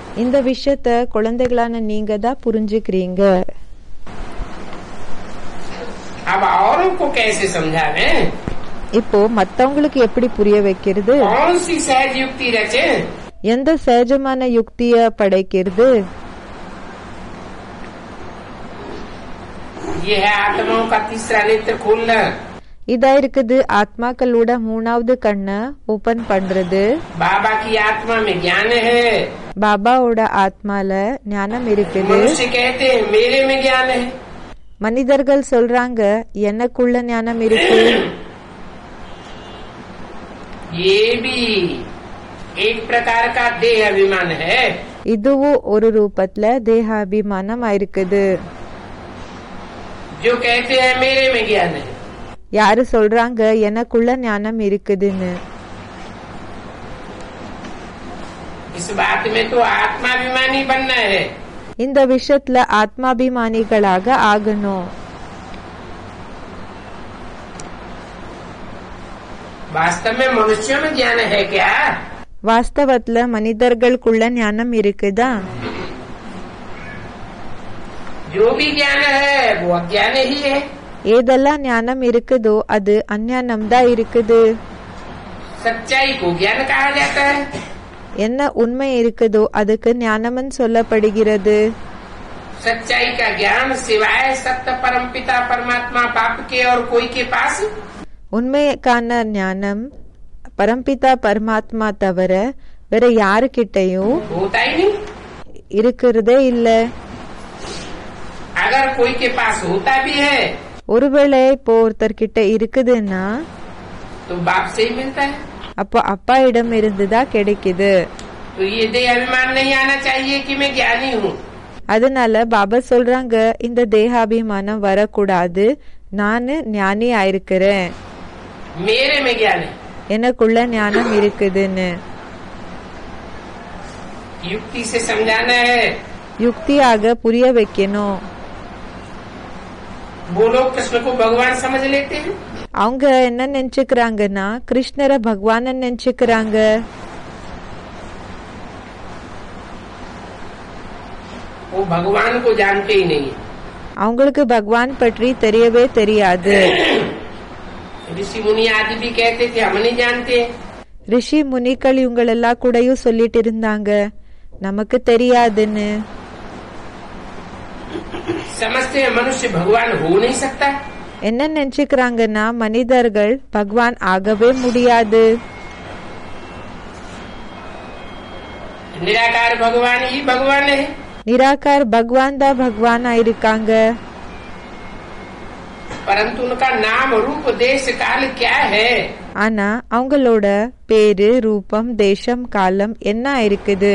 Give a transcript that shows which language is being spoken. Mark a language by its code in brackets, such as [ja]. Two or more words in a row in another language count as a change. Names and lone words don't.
[ta] இந்த விஷயத்த குழந்தைகளான நீங்க தான் புரிஞ்சுக்கிறீங்க. [hi] अब औरों को कैसे समझावें? [ta] இப்போ மத்தவங்களுக்கு எப்படி புரிய வைக்கிறது? [hi] कौन सी सहज युक्ति रचे? [ta] எந்த சகஜமான யுக்திய படைக்கிறது? [hi] ये है आत्माओं का तीसरा नेत्र खोलना. [ta] இதா இருக்குது ஆத்மாக்களோட மூணாவது கண்ண ஓபன் பண்றது. [hi] बाबा की आत्मा में ज्ञान है. [ta] பாபாவோட ஆத்மால ஞானம் இருக்குது. [hi] मनुष्य कहते हैं मेरे में ज्ञान है. [ta] மனிதர்கள் சொல்றாங்க எனக்குள்ள ஞானம் இருக்கு. [hi] ये भी एक प्रकार का देह अभिमान है. [ta] இதுவும் ஒரு ரூபத்துல தேகாபிமானம் இருக்குது. [hi] जो कहते हैं मेरे में ज्ञान है. [ta] யாரு சொல்றாங்க எனக்குள்ள ஞானம் இருக்குதுன்னு? [hi] इस बात में तो आत्माभिमानी बनना है. [ta] இந்த விஷயத்துல ஆத்மாபிமானிகளாக ஆகணும். [hi] वास्तव में मनुष्यों में ज्ञान है क्या? [ta] வாஸ்தவத்துல மனிதர்களுக்குள்ள ஞானம் இருக்குதா? [hi] जो भी ज्ञान है वो अज्ञान ही है. [ta] ஏதெல்லாம் ஞானம் இருக்குதோ அது அஞ்ஞானம் தான் இருக்குது. [hi] सच्चाई को ज्ञान कहा जाता है. [ta] என்ன உண்மை இருக்குதோ அதுக்கு ஞானம்னு சொல்லப்படுகிறது. [hi] सच्चाई का ज्ञान सिवाय सत्य परमपिता परमात्मा बाप के और कोई के पास [ta] உண்மைக்கான ஞானம் பரம்பிதா பரமாத்மா தவிர வேற யாருக்கிட்டையும் [hi] होता ही नहीं. [ta] இருக்கிறதே இல்ல. [hi] अगर कोई के पास होता भी है [ta] ஒருவேளை இப்போ ஒருத்தர்கிட்ட இருக்குதுன்னா [hi] तो बाप से ही मिलता है. [ta] அப்போ அப்பா இடம் இருந்துதான் கிடைக்குது. [hi] तो ये देह अभिमान नहीं आना चाहिए कि मैं ज्ञानी हूँ. [ta] அதனால பாபா சொல்றாங்க இந்த தேகாபிமானம் வரக்கூடாது, நானு ஞானி ஆயிருக்கிறேன், [hi] मेरे में ज्ञान है. [ta] எனக்குள்ள ஞானம் இருக்குதுன்னு [hi] युक्ति से समझाना है. [ta] யுக்தியாக புரிய வைக்கணும். [hi] वो लोग कृष्ण को भगवान समझ लेते हैं. [ta] அவங்க என்ன நினைச்சுக்கிறாங்கன்னா கிருஷ்ணரை பகவான் நினைச்சுக்கிறாங்க. [hi] वो भगवान को जानते ही नहीं है. [ta] அவங்களுக்கு பகவான் பற்றி தெரியவே தெரியாது. [hi] ऋषि मुनि आदि भी कहते थे हम नहीं जानते. [ta] ரிஷி முனிகள் இவங்க எல்லா கூடயும் சொல்லிட்டு இருந்தாங்க நமக்கு தெரியாதுன்னு. [hi] समझते हैं मनुष्य भगवान हो नहीं सकता. [ta] என்ன நினைச்சுக்கிறாங்கன்னா மனிதர்கள் பகவான் ஆகவே முடியாது. [hi] निराकार भगवान ही भगवान है. [ta] நிராகார் பகவான் தான் பகவானா இருக்காங்க. [hi] परंतु उनका नाम रूप देश काल क्या है? [ta] ஆனா அவங்களோட பேரு ரூபம் தேசம் காலம் என்ன இருக்குது?